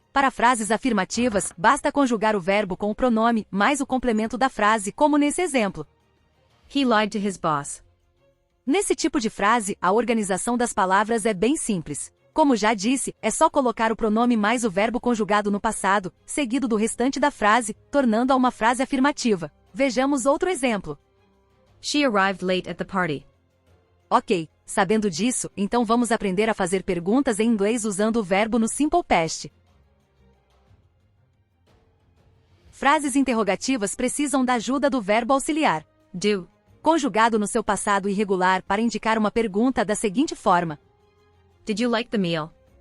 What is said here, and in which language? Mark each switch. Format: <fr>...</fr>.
<pt>Para frases afirmativas, basta conjugar o verbo com o pronome mais o complemento da frase, como nesse exemplo.</pt> <en>He lied to his boss.</en> <pt>Nesse tipo de frase, a organização das palavras é bem simples. Como já disse, é só colocar o pronome mais o verbo conjugado no passado, seguido do restante da frase, tornando-a uma frase afirmativa. Vejamos outro exemplo.</pt> <en>She arrived late at the party.</en> <pt>Ok, sabendo disso, então vamos aprender a fazer perguntas em inglês usando o verbo no Simple Past. Frases interrogativas precisam da ajuda do verbo auxiliar, do, conjugado no seu passado irregular para indicar uma pergunta da seguinte forma.</pt> <en>Did you like the meal?</en>